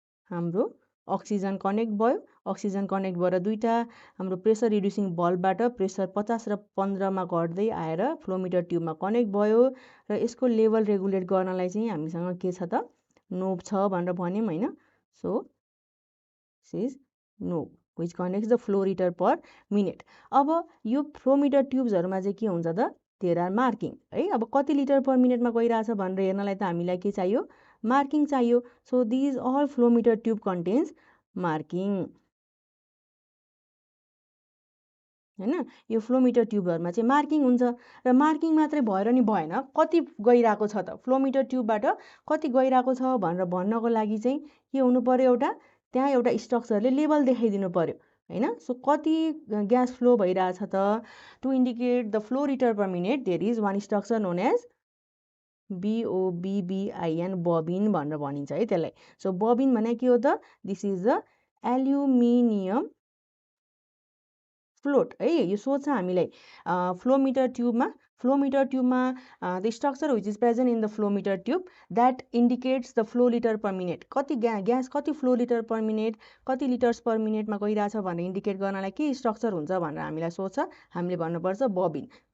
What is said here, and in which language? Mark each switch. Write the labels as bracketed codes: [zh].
[ne] हाम्रो oxygen connect भयो, oxygen connect भएर दुईटा हाम्रो प्रेसर रिड्युसिङ भल्भबाट प्रेसर 50 र 15 मा घट्दै आएर फ्लो मिटर ट्युबमा कनेक्ट भयो र यसको लेभल रेगुलेट गर्नलाई चाहिँ हामीसँग के छ त, नोब छ भनेर भन्यौँ होइन। [en] So this is knob which connects the flow litre per minute. [ne] अब यो फ्लो मिटर ट्युब्सहरूमा चाहिँ के हुन्छ त, देयर आर मार्किङ है। अब कति लिटर पर मिनटमा गइरहेछ भनेर हेर्नलाई त हामीलाई के चाहियो, मार्किङ चाहियो। [en] So these all flow meter tube contains marking होइन। [ne] यो फ्लो मिटर ट्युबहरूमा चाहिँ मार्किङ हुन्छ र मार्किङ मात्रै भएर नि भएन, कति गइरहेको छ त, फ्लो मिटर ट्युबबाट कति गइरहेको छ भनेर भन्नको लागि चाहिँ के हुनु पर्यो, एउटा त्यहाँ एउटा स्ट्रक्चरले लेभल देखाइदिनु पर्यो होइन। सो कति ग्यास फ्लो भइरहेछ त, [en] to indicate the flow litre per minute there is one structure known as [ne] BOBBIN, बबिन भनेर भनिन्छ है त्यसलाई। सो बबिन भने के हो त, [en] this is the aluminium float [ne] है। यो सोध्छ हामीलाई flow metre ट्युबमा [en] the structure which is present in the flow meter tube that indicates the flow litre per minute, [ne] कति ग्यास कति फ्लो लिटर पर मिनट, कति लिटर्स पर मिनटमा गइरहेछ भनेर इन्डिकेट गर्नलाई के स्ट्रक्चर हुन्छ भनेर हामीलाई सोध्छ, हामीले भन्नुपर्छ बबिन।